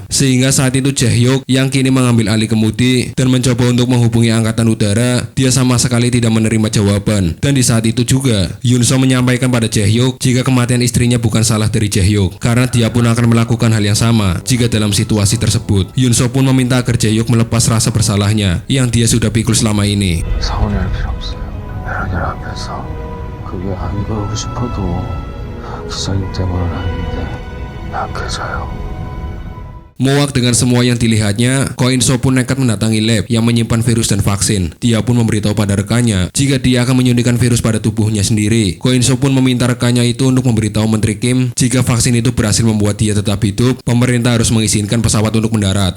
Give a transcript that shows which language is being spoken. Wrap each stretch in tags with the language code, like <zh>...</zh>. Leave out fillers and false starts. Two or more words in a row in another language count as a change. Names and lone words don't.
<id>Sehingga saat itu Jae-hyuk yang kini mengambil alih kemudi dan mencoba untuk menghubungi Angkatan Udara, dia sama sekali tidak menerima jawaban. Dan di saat itu juga, Yoon-so menyampaikan pada Jae-hyuk jika kematian istrinya bukan salah dari Jae-hyuk, karena dia pun akan melakukan hal yang sama jika dalam situasi tersebut. Yoon-so pun meminta agar Jae-hyuk melepas rasa bersalahnya yang dia sudah pikul selama ini.</id> <ko>기사님 때문은 아닌데 약해져요.</ko> <id>Muak dengan semua yang dilihatnya, Ko In-so pun nekat mendatangi lab yang menyimpan virus dan vaksin. Dia pun memberitahu pada rekannya jika dia akan menyuntikkan virus pada tubuhnya sendiri. Ko In-so pun meminta rekannya itu untuk memberitahu Menteri Kim jika vaksin itu berhasil membuat dia tetap hidup, pemerintah harus mengizinkan pesawat untuk mendarat.</id>